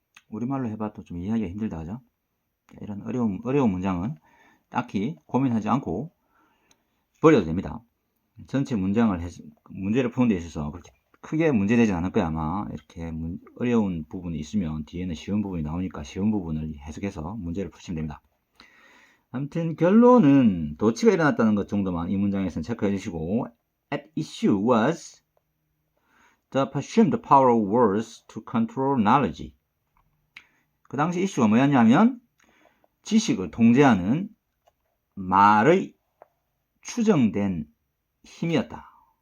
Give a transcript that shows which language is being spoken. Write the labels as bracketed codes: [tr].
[ko] 우리말로 해봐도 좀 이해하기가 힘들다, 하죠? 이런 어려운 문장은 딱히 고민하지 않고 버려도 됩니다. 전체 문제를 푸는 데 있어서 그렇게 크게 문제되진 않을 거야, 아마. 이렇게 어려운 부분이 있으면 뒤에는 쉬운 부분이 나오니까 쉬운 부분을 해석해서 문제를 푸시면 됩니다. 아무튼 결론은 도치가 일어났다는 것 정도만 이 문장에서는 체크해 주시고 [en] at issue was the presumed power of words to control knowledge. [ko] 그 당시 이슈가 뭐였냐면 지식을 통제하는 말의 추정된 힘이었다.